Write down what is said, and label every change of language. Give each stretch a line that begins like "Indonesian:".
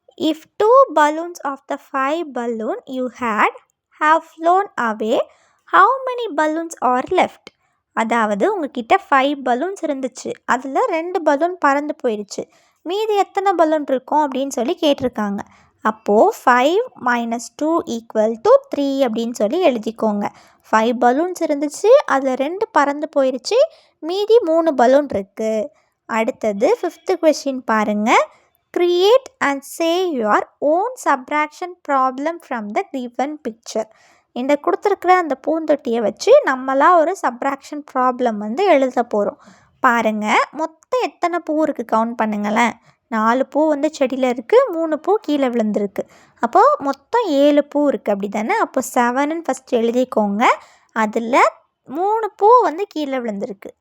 English: If 2 balloons of the 5 balloon you had have flown away, how many balloons are left?
Tamil: அதாவது உங்ககிட்ட 5 balloons இருந்துச்சு. அதில் 2 balloon பறந்து போயிடுச்சு. மீதி எத்தனை பலூன் இருக்கும் அப்படின்னு சொல்லி கேட்டிருக்காங்க. அப்போது 5 - 2 = 3 அப்படின்னு சொல்லி எழுதிக்கோங்க. 5 பலூன்ஸ் இருந்துச்சு. அதில் 2 பறந்து போயிடுச்சு. மீதி 3 பலூன் இருக்குது. அடுத்தது 5th கொஷின் பாருங்கள்.
English: Create and say your own subtraction problem from the given picture.
Tamil: இந்த கொடுத்துருக்குற அந்த பூந்தொட்டியை வச்சு நம்மளாம் ஒரு சப்ராக்ஷன் ப்ராப்ளம் வந்து எழுத போகிறோம். பாருங்கள், மொத்தம் எத்தனை பூ இருக்குது கவுண்ட் பண்ணுங்களேன். 4 பூ வந்து செடியில் இருக்குது, 3 பூ கீழே விழுந்துருக்கு. அப்போது மொத்தம் 7 பூ இருக்குது அப்படி தானே? அப்போ 7ன்னு ஃபஸ்ட்டு எழுதிக்கோங்க. அதில் 3 பூ வந்து கீழே விழுந்திருக்கு.